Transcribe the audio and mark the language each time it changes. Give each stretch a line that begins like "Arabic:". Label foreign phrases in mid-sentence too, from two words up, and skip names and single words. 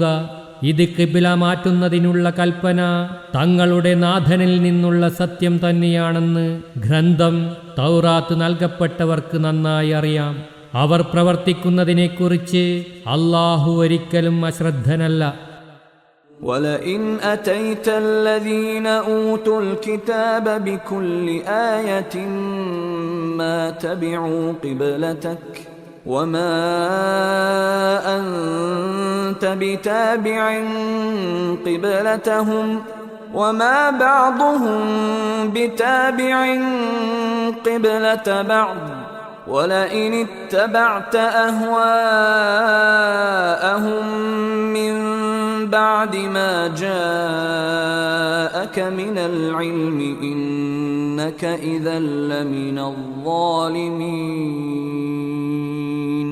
Malayalam: ഇത് ഖിബില മാറ്റുന്നതിനുള്ള കൽപ്പന തങ്ങളുടെ നാഥനിൽ നിന്നുള്ള സത്യം തന്നെയാണെന്ന് ഗ്രന്ഥം തൗറാത്ത് നൽകപ്പെട്ടവർക്ക് നന്നായി അറിയാം. അവർ പ്രവർത്തിക്കുന്നതിനെക്കുറിച്ച് അല്ലാഹു ഒരിക്കലും അശ്രദ്ധനല്ല.
Arabic: وَلَئِنْ أَتَيْتَ الَّذِينَ أُوتُوا الْكِتَابَ بِكُلِّ آيَةٍ مَا تَبِعُوا قِبْلَتَكَ وَمَا أَنْتَ بِتَابِعٍ قِبْلَتَهُمْ وَمَا بَعْضُهُمْ بِتَابِعٍ قِبْلَةَ بَعْضٍ وَلَئِنِ اتَّبَعْتَ أَهْوَاءَهُمْ مِنْ بعد ما جاءك من العلم إنك إذا لمن الظالمين.